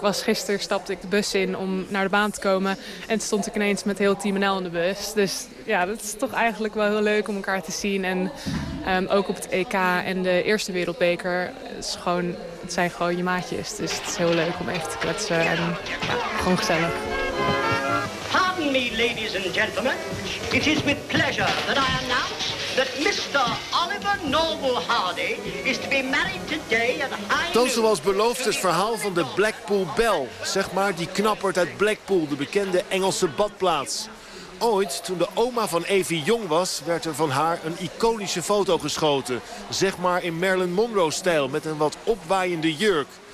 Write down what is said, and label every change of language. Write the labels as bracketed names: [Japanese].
[Dutch] Gisteren stapte ik de bus in om naar de baan te komen. En toen stond ik ineens met heel Team NL in de bus. Dus ja, dat is toch eigenlijk wel heel leuk om elkaar te zien. En ook op het EK en de Eerste Wereldbeker. Het zijn gewoon je maatjes. Dus het is heel leuk om even te kletsen. En ja, gewoon gezellig. [English] Pardon me, ladies and gentlemen. It is with pleasure that I announce that Mr. Oliver Noble Hardy is to be married today at high noon. [Dutch] Dan zoals beloofd het verhaal van de Blackpool Bell. Zeg maar die knappert uit Blackpool, de bekende Engelse badplaats. Ooit, toen de oma van Evie jong was, werd er van haar een iconische foto geschoten. Zeg maar in Marilyn Monroe-stijl, met een wat opwaaiende jurk.